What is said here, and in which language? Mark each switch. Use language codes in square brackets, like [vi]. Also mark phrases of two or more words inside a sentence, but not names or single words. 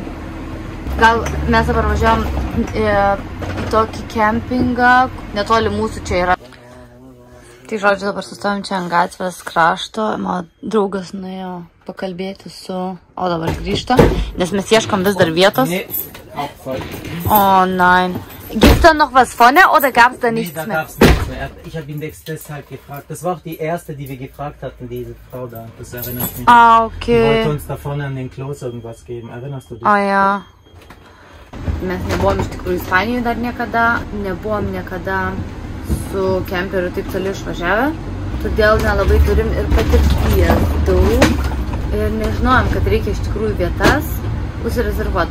[lt] Gal mes dabar važiavom į tokį kempingą, netoli mūsų čia yra. Tai žodžiu, dabar sustojom čia ant gatvės krašto. Mano draugas nuėjo pakalbėti su... O, dabar grįžta, nes mes ieškom vis dar vietos. O, [de] nein. Gibt's da noch was vorne oder gab's da nichts mehr? Nee, da gab's nichts mehr. Ich habe ihn deshalb gefragt. Das war auch die erste, die wir gefragt hatten, diese Frau da. Das erinnert mich. Ah, okay. Die wollte uns da vorne an den Klos irgendwas geben. Erinnerst du dich? Ah, ja. [lt] Mes nebuvom iš tikrųjų Ispanijoje dar niekada. Nebuvom niekada su kemperiu taip toli išvažiavę. Todėl nelabai turim ir patirties daug. Ir nežinojom, kad reikia iš tikrųjų vietas užsirezervuoti.